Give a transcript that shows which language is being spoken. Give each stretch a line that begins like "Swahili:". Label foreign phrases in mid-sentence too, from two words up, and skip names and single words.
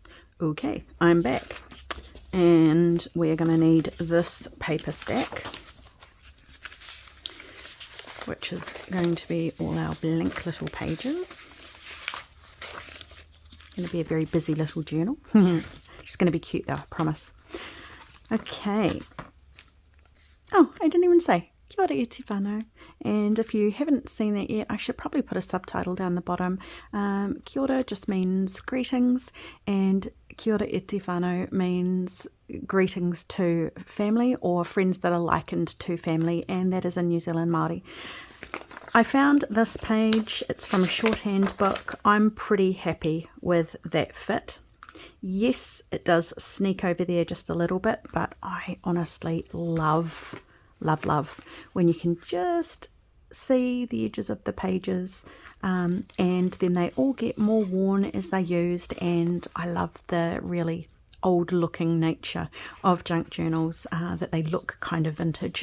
English: Okay, I'm back, and we're going to need this paper stack, which is going to be all our blank little pages. Going to be a very busy little journal. It's going to be cute though, I promise. Okay. Oh, I didn't even say.
Māori: Kia ora e te whānau.
English: And if you haven't seen that yet, I should probably put a subtitle down the bottom.
Māori: Kia ora
English: just means greetings, and
Māori: kia ora e te whānau
English: means greetings to family or friends that are likened to family, and that is in New Zealand Māori. I found this page. It's from a shorthand book. I'm pretty happy with that fit. Yes, it does sneak over there just a little bit, but I honestly love when you can just see the edges of the pages, and then they all get more worn as they're used, and I love the really old looking nature of junk journals, that they look kind of vintage.